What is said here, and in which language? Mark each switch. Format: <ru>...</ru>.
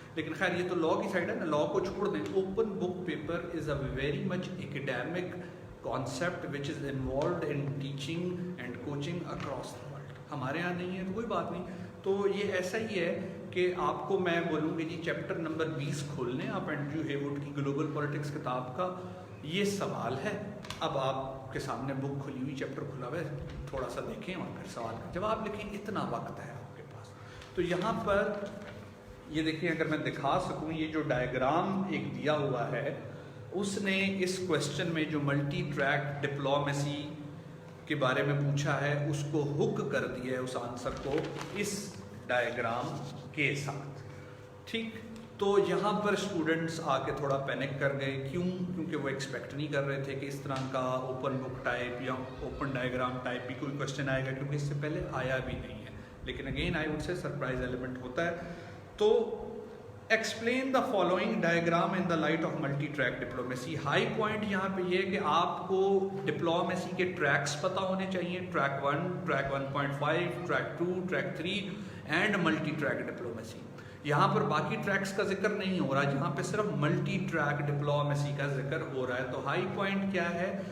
<ur>لیکن خیر یہ تو لاء کی سائڈ ہے نا, لاء کو چھوڑ دیں.</ur> <en>Open book paper is a very much academic concept which is involved in teaching and coaching across the world.</en> <ur>ہمارے یہاں نہیں ہے تو کوئی بات نہیں. تو یہ ایسا ہی ہے کہ آپ کو میں بولوں گی جی چیپٹر نمبر 20 کھول لیں آپ اینڈریو ہیوڈ کی گلوبل پولیٹکس کتاب کا, یہ سوال ہے. اب آپ کے سامنے بک کھلی ہوئی, چیپٹر کھلا ہوا ہے, تھوڑا سا دیکھیں اور پھر سوال کا جواب لکھیں. اتنا وقت ہے آپ کے پاس. تو یہاں پر یہ دیکھیں, اگر میں دکھا سکوں, یہ جو ڈائیگرام ایک دیا ہوا ہے, اس نے اس کوشچن میں جو ملٹی ٹریک ڈپلومیسی کے بارے میں پوچھا ہے اس کو ہک کر دیا ہے, اس آنسر کو اس ڈائیگرام کے ساتھ, ٹھیک. تو یہاں پر اسٹوڈنٹس آ کے تھوڑا پینک کر گئے. کیوں؟ کیونکہ وہ ایکسپیکٹ نہیں کر رہے تھے کہ اس طرح کا اوپن بک ٹائپ یا اوپن ڈائیگرام ٹائپ بھی کوئی کوشچن آئے گا, کیونکہ اس سے پہلے آیا بھی نہیں ہے.</ur> <en>لیکن again I would say surprise element</en> <ur>ہوتا ہے.</ur> <en>تو explain the following diagram in the light of multi track diplomacy.</en> <ur>High point یہاں پہ یہ ہے کہ آپ کو ڈپلومیسی کے ٹریکس پتہ ہونے چاہیے, track 1, track 1.5, track 2, track 3 and multi track diplomacy. یہاں پر باقی ٹریکس کا ذکر نہیں ہو رہا, جہاں پہ صرف ملٹی ٹریک ڈپلومیسی کا ذکر ہو رہا ہے. تو ہائی پوائنٹ کیا ہے</ur>